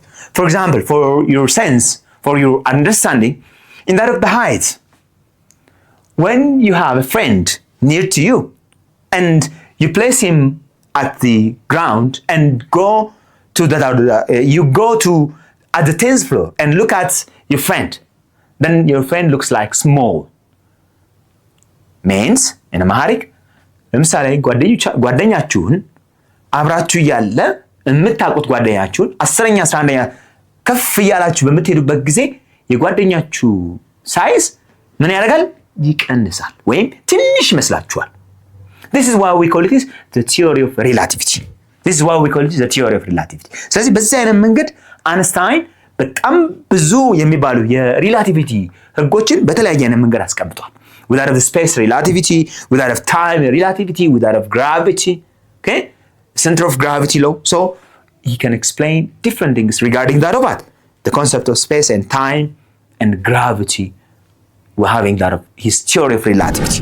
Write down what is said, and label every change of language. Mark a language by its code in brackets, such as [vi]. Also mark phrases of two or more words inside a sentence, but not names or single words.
[en] For example, for your sense, for your understanding, in that of the height, when you have a friend near to you and you place him at the ground and go to at the 10th floor and look at your friend, then your friend looks like small. Means in Amharic [am] ለምሳሌ ጓደኛችሁን አብራችሁ ያለ የምታውቁት ጓደኛችሁን 10ኛ 11ኛ ከፍ እያላችሁ በምትሄዱበት ጊዜ የጓደኛችሁ ሳይዝ ምን ያደርጋል? ይቀንሳል ወይም ትንሽ ይመስላችኋል። [en] This is why we call it the theory of relativity. [am] ስለዚህ በዚህ አይነት መንገድ አንስታይን በጣም ብዙ የሚባሉ የሪላቲቪቲ ህጎችን በተለያየ አይነት መንገድ አስቀምጧል። [en] Without of the space relativity, without of time relativity, without of gravity, okay? Center of gravity law. So he can explain different things regarding that of what? The concept of space and time and gravity. We're having that of his theory of relativity.